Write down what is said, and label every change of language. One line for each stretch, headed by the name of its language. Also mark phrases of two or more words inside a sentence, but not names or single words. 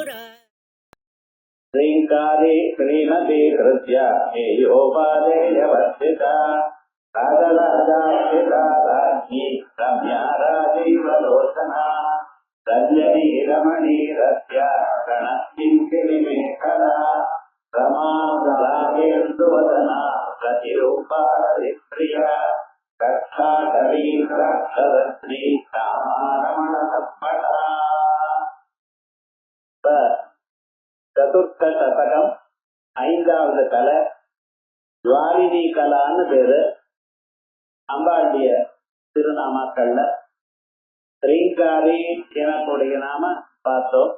Sanskrit: श्रीकारे श्रीमती कृत्य हेयोपादेयवर्तिता राजराजार्चिता राज्ञी रम्या राजीवलोचना रञ्जनी रमणीरस्य गणकिङ्किणिमेखला रमा रागेन्दुवदना प्रतिरूपा प्रिया कक्षाधरी राक्षरश्री रामारमणसम्पदा
Tamil: சதுர்த்த சதகம் ஐந்தாவது கலை ஜுவாலினி கலான்னு பேரு. அம்பாளுடைய திருநாமாக்கள்ல ஸ்ரீங்காரி எனக்கூடிய நாம பார்த்தோம்.